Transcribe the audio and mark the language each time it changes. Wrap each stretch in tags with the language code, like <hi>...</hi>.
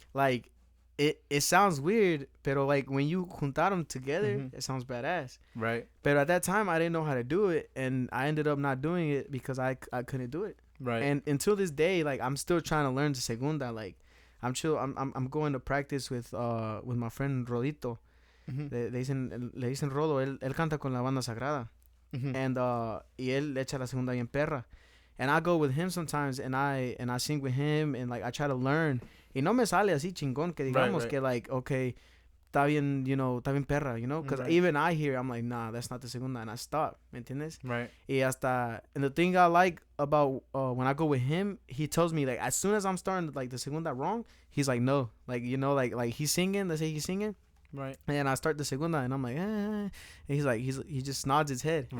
<en>like it sounds weird, pero like when you juntar them together, Mhm. it sounds badass. Right. But at that time, I didn't know how to do it, and I ended up not doing it because I couldn't do it. Right. And until this day, like I'm still trying to learn the segunda. Like I'm chill. I'm going to practice with my friend Rodito. Mhm.</en> <es>Le dicen Rodo. Él canta con la banda sagrada, Mhm. and y él le echa la segunda bien perra.</es> <en>And I go with him sometimes, and I sing with him, and like I try to learn.</en> <es>Y no me sale así chingón que</es> <en>Right.</en> <es>digamos</es> <en>Right.</en> <es>que</es> <en>like okay,</en> <es>está bien, está bien perra, because</es> <en>Right. even I hear, I'm like, nah, that's not the segunda, and I stop,</en> <es>¿me entiendes?</es> <en>Right. And the thing I like about when I go with him, he tells me like as soon as I'm starting like the segunda wrong, he's like, no, like like he's singing, let's say he's singing, Right. and I start the segunda, and I'm like, and he's like, he just nods his head, and,</en>